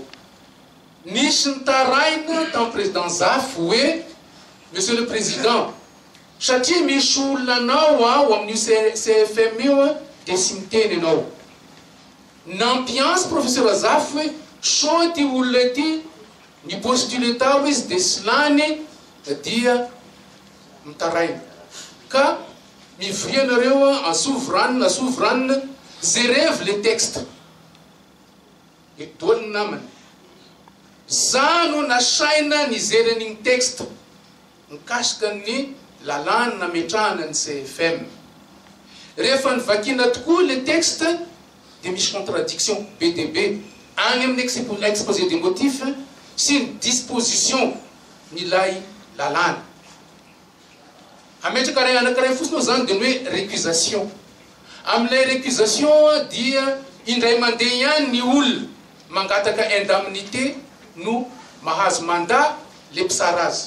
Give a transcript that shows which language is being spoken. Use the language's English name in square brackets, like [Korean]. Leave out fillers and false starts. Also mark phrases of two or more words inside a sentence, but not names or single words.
[Malagasy] Nisy nitaraina tamin'ny président Zafy hoe [French] monsieur le président, [Malagasy] satria misy olona anao ao amin'io CFM io de sy miteny anao. Nampiance professeur Zafy hoe so ty olona ty ny postule tao izy de sy lany dia mitaraina. Ka mivria anareo asovranina [French] je rêve les textes. [Malagasy] Idoliny namany. Zano nasaina nijery an'igny texte mikasika ny lalàna nametrahana ny CFM. Rehefa nivakina tokoa le texte de misy contradiction BDB agny amin'ny [French] exposé des motifs [Malagasy] sy ny disposition nilay lalàna. Ametraka ray anankiray fotsiny zany de ny hoe récusation. Amin'ilay récusation dia indray mandeha ihany ny olona mangataka indemnité no mahazo mandat le mpisarazy.